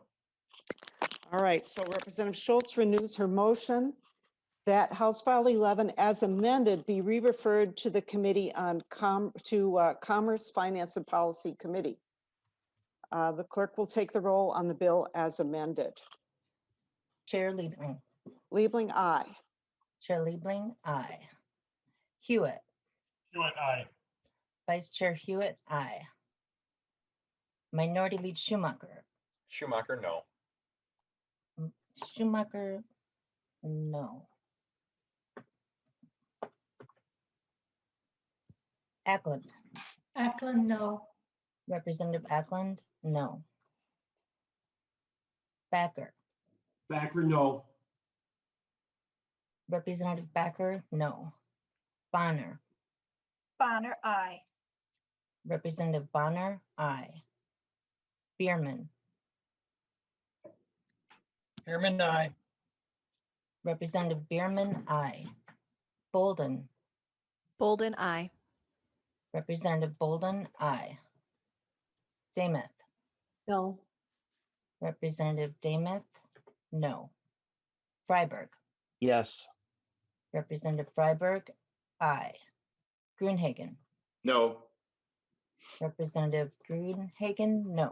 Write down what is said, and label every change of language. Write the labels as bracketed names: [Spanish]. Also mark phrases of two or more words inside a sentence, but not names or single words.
[English] All right, so Representative Schultz renews her motion that House File 11 as amended be re-referred to the Committee on Commerce, Finance and Policy Committee. The clerk will take the roll on the bill as amended. Chair Liebling. Liebling, aye. Chair Liebling, aye. Hewitt. Hewitt, aye. Vice Chair Hewitt, aye. Minority Leader Schumacher. Schumacher, no. Schumacher, no. Ackland. Ackland, no. Representative Ackland, no. Backer. Backer, no. Representative Backer, no. Bonner. Bonner, aye. Representative Bonner, aye. Bierman. Bierman, aye. Representative Bierman, aye. Bolden. Bolden, aye. Representative Bolden, aye. Dameth. No. Representative Dameth, no. Freiberg. Yes. Representative Freiberg, aye. Grunhagen. No. Representative Grunhagen, no.